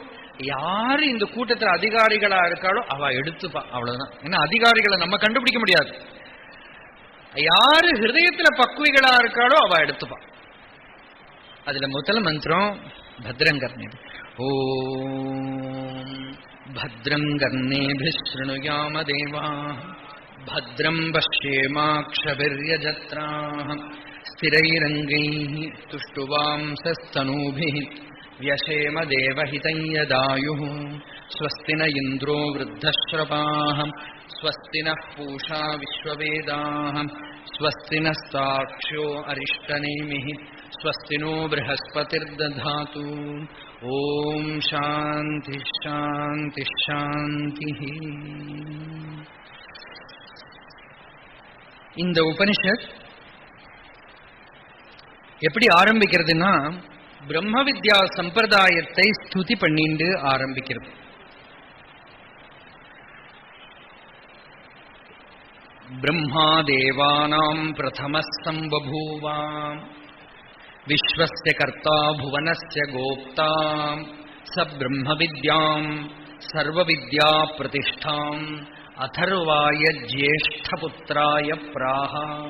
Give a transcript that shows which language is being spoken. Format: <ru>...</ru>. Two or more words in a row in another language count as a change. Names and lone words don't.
<ta>யாரு இந்த கூட்டத்தில் அதிகாரிகளா இருக்காளோ அவ எடுத்துப்பா, அவ்வளவுதான். ஏன்னா அதிகாரிகளை நம்ம கண்டுபிடிக்க முடியாது. யாரு ஹிருதயத்துல பக்குவிகளா இருக்காளோ அவ எடுத்துப்பா. அதுல முதல் மந்திரம் பத்ரங்கர்ணே.</ta> <sa>ॐ भद्रङ्कर्णेभिः शृणुयाम देवाः भद्रं पश्येमाक्षभिर्यजत्राः स्थिरैरङ्गैः तुष्टुवांसस्तनूभिः व्यशेम देवहितं यदायुः स्वस्ति न इन्द्रो वृद्धश्रवाः स्वस्ति नः पूषा विश्ववेदाः स्वस्ति नस्ताक्ष्यो अरिष्टनेमिः स्वस्ति नो बृहस्पतिर्दधातु ॐ शान्तिः शान्तिः शान्तिः.</sa> <ta>இந்த உபனிஷத் எப்படி ஆரம்பிக்கிறதுன்னா பிரம்ம வித்யா சம்பிரதாயத்தை ஸ்துதி பண்ணிண்டு ஆரம்பிக்கிறது.</ta> <sa>ब्रह्मा देवानां प्रथमः सम्बभूव विश्वस्य कर्ता भुवनस्य गोप्ता स ब्रह्म विद्यां सर्व विद्या प्रतिष्ठाम् अथर्वाय ज्येष्ठपुत्राय प्राह.</sa>